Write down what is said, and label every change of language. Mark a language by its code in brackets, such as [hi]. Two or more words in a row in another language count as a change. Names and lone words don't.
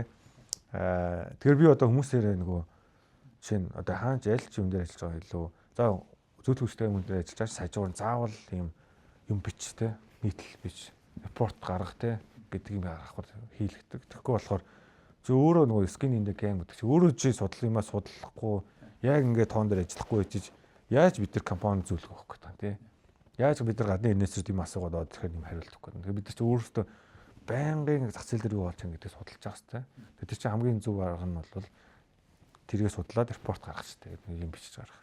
[mn] Тэгэхээр би одоо хүмүүсээрээ нөгөө жишээ нь одоо хаанч аль ч юм дээр ажиллаж байгаа илүү за зөвлөх хүчтэй юм дээр ажиллаж байгаа сайжуур заавал юм бич тийм нийтлэл бич репорт гаргах тийм гэдэг юм гаргахгүй хийлгдэг. Тэгэхгүй болохоор чи өөрөө нөгөө [en] skin in the game [mn] гэдэг чи өөрөө чи судал юмаа судлахгүй яг ингээд тоон дээр ажиллахгүй байж яаж бид нар компани зөвлөх өгөх гэдэг тийм. Яаж бид нар гадны инвестор юм асуугаад аваад тэгэхээр юм хариулт өгөх гэдэг. Тэгэхээр бид нар чи өөрөөсөө байнгын зах зээл дээр юу болж байгаа гэдгийг судалж байгаа хэрэгтэй. Тэр чинь хамгийн зөв арга нь бол тэргээ судлаад репорт гаргах хэрэгтэй гэдэг юм бичиж гаргах.